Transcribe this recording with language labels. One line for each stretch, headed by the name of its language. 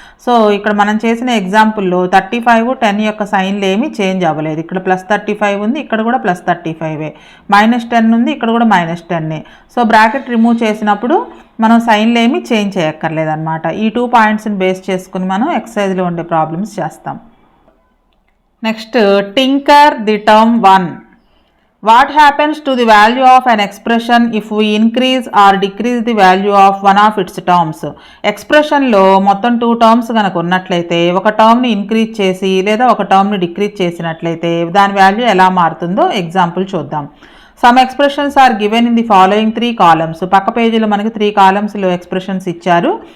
Telugu: So ఇక్కడ మనం చేసిన ఎగ్జాంపుల్లో 35, 10 యొక్క సైన్లు ఏమీ చేంజ్ అవ్వలేదు. ఇక్కడ ప్లస్ 35 ఉంది, ఇక్కడ కూడా ప్లస్ 35, మైనస్ 10 ఉంది, ఇక్కడ కూడా మైనస్ 10. సో బ్రాకెట్ రిమూవ్ చేసినప్పుడు మనం సైన్లు ఏమీ చేంజ్ చేయక్కర్లేదన్నమాట. ఈ 2 పాయింట్స్ని బేస్ చేసుకుని మనం ఎక్సర్సైజ్లో ఉండే ప్రాబ్లమ్స్ చేస్తాం.
English: Next tinker the term 1. What happens to the value of an expression if we increase or decrease the value of one of its terms?
Telugu: ఎక్స్ప్రెషన్లో మొత్తం 2 టర్మ్స్ కనుక ఉన్నట్లయితే ఒక టర్మ్ని ఇంక్రీజ్ చేసి లేదా ఒక టర్మ్ని డిక్రీజ్ చేసినట్లయితే దాని వాల్యూ ఎలా మారుతుందో ఎగ్జాంపుల్ చూద్దాం.
English: Some expressions are given in the following 3 columns.
Telugu: పక్క పేజీలో మనకి 3 కాలమ్స్లో ఎక్స్ప్రెషన్స్ ఇచ్చారు.